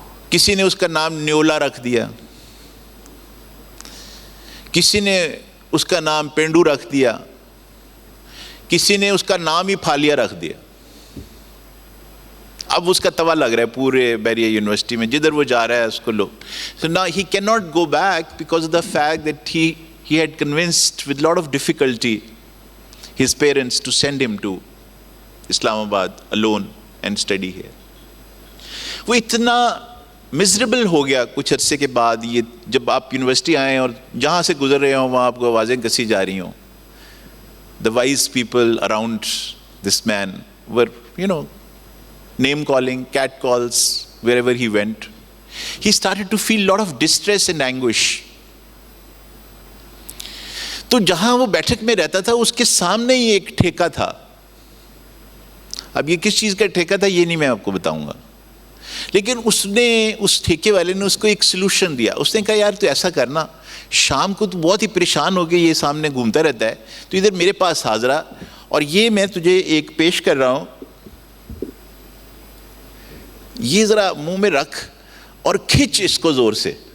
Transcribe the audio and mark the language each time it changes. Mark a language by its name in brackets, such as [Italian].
[Urdu] کسی نے اس کا نام نیولا رکھ دیا, کسی نے اس کا نام پینڈو رکھ دیا, کسی نے اس کا نام ہی پھالیا رکھ دیا. اب اس کا توا لگ رہا ہے پورے بحریہ یونیورسٹی میں, جدھر وہ جا رہا ہے اس کو لوگ. [English] So now he cannot go back because of the fact that he had convinced with a lot of difficulty his parents to send him to Islamabad alone and study here. [Urdu] وہ اتنا مزریبل ہو گیا کچھ عرصے کے بعد, یہ جب آپ یونیورسٹی آئیں اور جہاں سے گزر رہے ہوں وہاں آپ کو آوازیں کسی جا رہی ہوں. [English] The wise people around this man were, name calling, cat calls wherever he went. He started to feel a lot of distress and anguish. [Urdu] تو جہاں وہ بیٹھک میں رہتا تھا اس کے سامنے ہی ایک ٹھیکہ تھا. اب یہ کس چیز کا ٹھیکہ تھا یہ نہیں میں آپ کو بتاؤں گا, لیکن اس ٹھیکے والے نے اس کو ایک سلوشن دیا. اس نے کہا یار تو ایسا کرنا, شام کو تو بہت ہی پریشان ہو کے یہ سامنے گھومتا رہتا ہے, تو ادھر میرے پاس حاضرہ, اور یہ میں تجھے ایک پیش کر رہا ہوں, یہ ذرا منہ میں رکھ اور کھچ اس کو زور سے.